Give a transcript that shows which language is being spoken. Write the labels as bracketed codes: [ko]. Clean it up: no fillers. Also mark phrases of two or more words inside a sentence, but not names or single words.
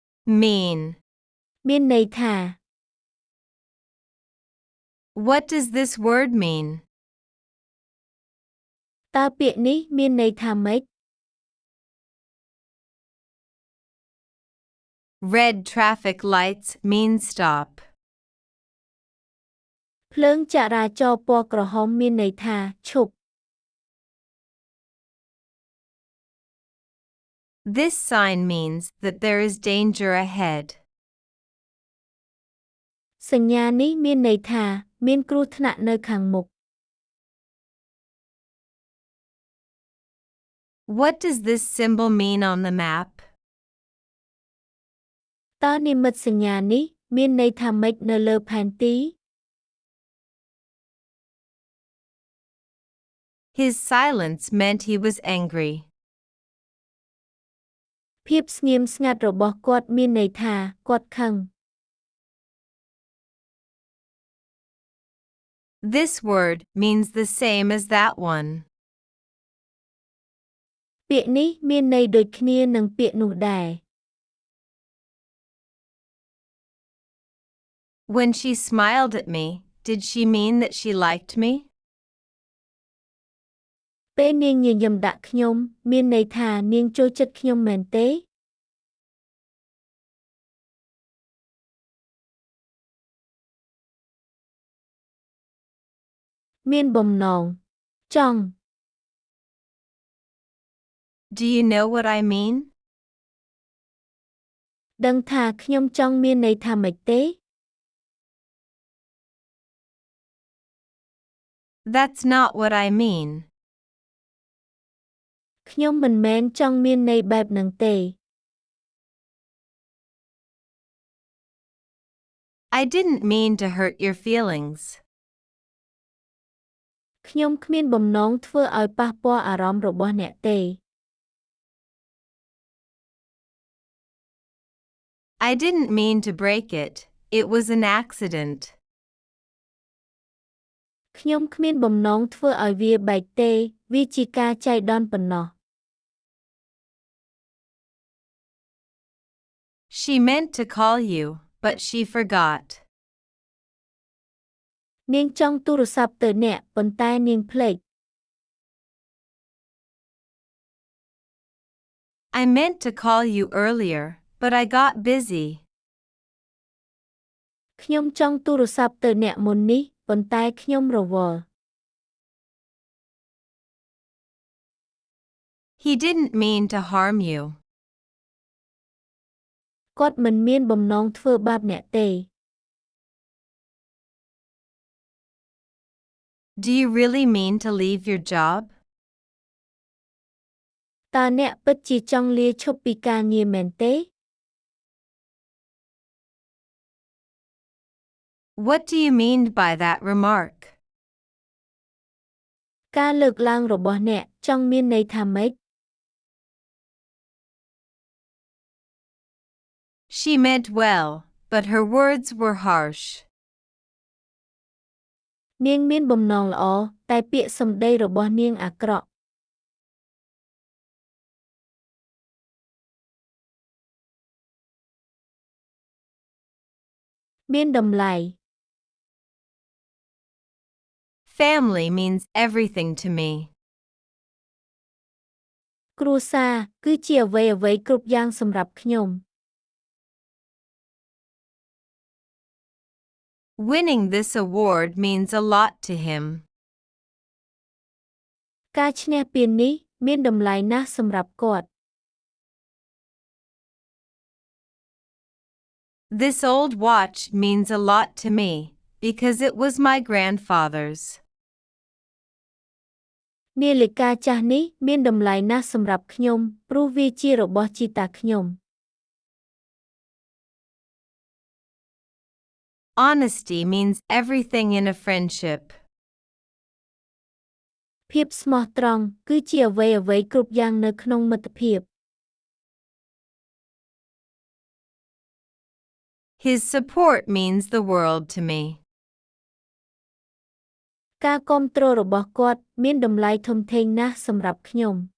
[en] mean [km] មានន័យថា [en] What does this word mean? [km] តើពាក្យនេះមានន័យថាម៉េច [en] Red traffic lights mean stop. [km] ភ្លើងចរាចរណ៍ពណ៌ក្រហមមានន័យថាឈប់ [en] This sign means that there is danger ahead. [km] សញ្ញានេះមានន័យថាមានគ្រោះថ្នាក់នៅខាងមុខ [en] What does this symbol mean on the map? [km] តើនិមិត្តសញ្ញានេះមានន័យថាម៉េចនៅលើផែនទី [en] His silence meant he was angry. [km] ភាពស្ងៀមស្ងាត់របស់គាត់មានន័យថាគាត់ខឹង [en] This word means the same as that one. [km] ពាក្យនេះមានន័យដូចគ្នានឹងពាក្យនោះដែរ [en] When she smiled at me, did she mean that she liked me? [km] ពេលនាងញញឹមដាក់ខ្ញុំមានន័យថានាងចូលចិត្តខ្ញុំមែនទេ មានបំណងចង់ [en] Do you know what I mean? [km] ដឹងថាខ្ញុំចង់មានន័យថាម៉េចទេ [en] That's not what I mean. [km] ខ្ញុំមិនមែនចង់មានន័យបែបហ្នឹងទេ [en] I didn't mean to hurt your feelings. [km] ខ្ញុំគ្មានបំណងធ្វើឲ្យប៉ះពាល់អារម្មណ៍របស់អ្នកទេ [en] I didn't mean to break it. It was an accident. [km] ខ្ញុំគ្មានបំណងធ្វើឲ្យវាបែកទេវាជាការចៃដន្យប៉ុណ្ណោះ [en] She meant to call you, but she forgot. [km] នាងចង់ទូរស័ព្ទទៅអ្នកប៉ុន្តែនាងភ្លេច [en] I meant to call you earlier, but I got busy. [km] ខ្ញុំចង់ទូរស័ព្ទទៅអ្នកមុននេះប៉ុន្តែខ្ញុំរវល់ [en] He didn't mean to harm you. [km] គាត់មិនមានបំណងធ្វើបាបអ្នកទេ [en] Do you really mean to leave your job? [km] តើអ្នកពិតជាចង់លាឈប់ពីការងារមែនទេ [en] What do you mean by that remark? [km] ការលើកឡើងរបស់អ្នកចង់មានន័យថាម៉េច [en] She meant well, but her words were harsh. [km] នាងមានបំណងល្អតែពាក្យសម្ដីរបស់នាងអាក្រក់ មានតម្លៃ [en] Family means everything to me. [km] គ្រួសារគឺជាអ្វីៗគ្រប់យ៉ាងសម្រាប់ខ្ញុំ [en] Winning this award means a lot to him. [km] ការឈ្នះពាននេះមានតម្លៃណាស់សម្រាប់គាត់ [en] This old watch means a lot to me, because it was my grandfather's. [km] នាឡិកាចាស់នេះមានតម្លៃណាស់សម្រាប់ខ្ញុំព្រោះវាជារបស់ជីតាខ្ញុំ [en] Honesty means everything in a friendship. [km] ភាពស្មោះត្រង់គឺជាអ្វីៗគ្រប់យ៉ាងនៅក្នុងមិត្តភាព [en] His support means the world to me. [km] ការគាំទ្ររបស់គាត់មានតម្លៃធំធេងណាស់សម្រាប់ខ្ញុំ